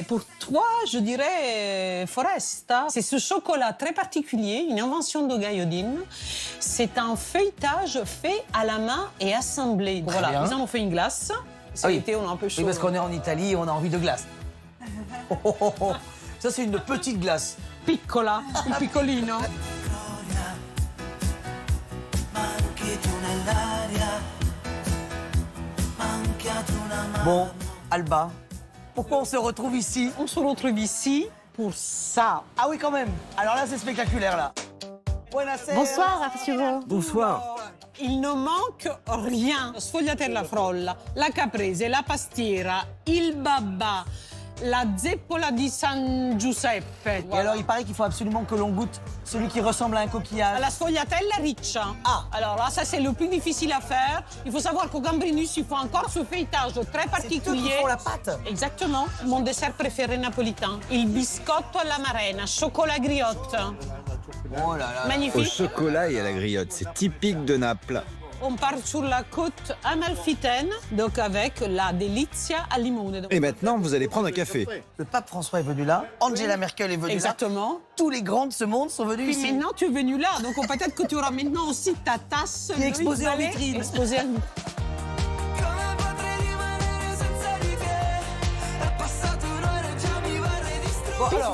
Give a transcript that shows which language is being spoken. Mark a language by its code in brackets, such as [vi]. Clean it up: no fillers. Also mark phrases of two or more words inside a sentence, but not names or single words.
[fr] Et pour toi, je dirais Foresta. C'est ce chocolat très particulier, une invention de Gai Odin. C'est un feuilletage fait à la main et assemblé. Voilà, bien. ils en ont fait une glace. Cet été, on a un peu chaud. Oui, parce qu'on est en Italie et on a envie de glace. Oh, oh, oh, oh. Ça, c'est une petite glace. [it] Piccola, un piccolino. [fr] Bon, Alba, pourquoi on se retrouve ici? On se retrouve ici pour ça. Ah oui, quand même. Alors là, c'est spectaculaire, là. Bonsoir, Arturo. Bonsoir. Il ne manque rien. [it] Sfogliatella frolla, la caprese, la pastiera, il babà, la zeppola di San Giuseppe. [fr] Et alors, il paraît qu'il faut absolument que l'on goûte celui qui ressemble à un coquillage. [it] La sfogliatella riccia. [fr] Ah. Alors là, ça c'est le plus difficile à faire. Il faut savoir qu'au Gambrinus, il faut encore ce feuilletage très C'est eux particulier. qui font la pâte. Exactement. Mon dessert préféré napolitain. [it] Il biscotto alla marena, [fr] chocolat griotte. Oh là là. Au Magnifique. chocolat et à la griotte, c'est typique de Naples. On part sur la côte amalfitaine, donc avec la delizia al limone. Et maintenant, vous allez prendre un café. Le pape François est venu là, Angela Merkel est venue Exactement. là. Tous les grands de ce monde sont venus Puis ici. maintenant, tu es venu là, donc peut-être que tu auras maintenant aussi ta tasse. Qui est exposée en Allez, vitrine. exposée en- Bon, alors,